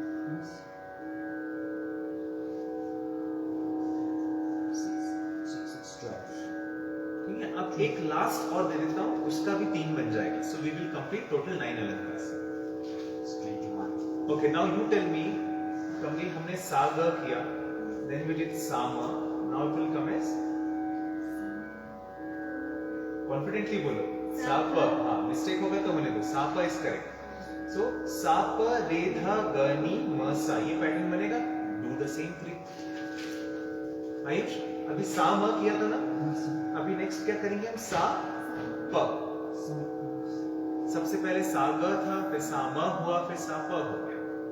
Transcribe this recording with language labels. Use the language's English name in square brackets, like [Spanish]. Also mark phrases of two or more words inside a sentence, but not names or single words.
[Hindi] ठीक है, अब एक लास्ट और दे देता हूं, उसका भी 3 बन जाएगा, [English] so we will complete total 9 alankars. Okay, now you tell me, [Hindi] कमली हमने सा ग किया, [English] then we did sa ma, now it will come as, कॉन्फिडेंटली बोलो, सा प, [Hindi] हाँ मिस्टेक हो गया तो मैंने दो, [English] सा प is correct, so सा प रे ध ग नि म सा, [Hindi] ये पैटर्न बनेगा, [English] do the same [Hindi] 3। आयुष अभी सा म किया था ना, अभी नेक्स्ट क्या करेंगे हम, सा प, सबसे पहले सा ग था, फिर सा म हुआ, फिर सा प हो गया,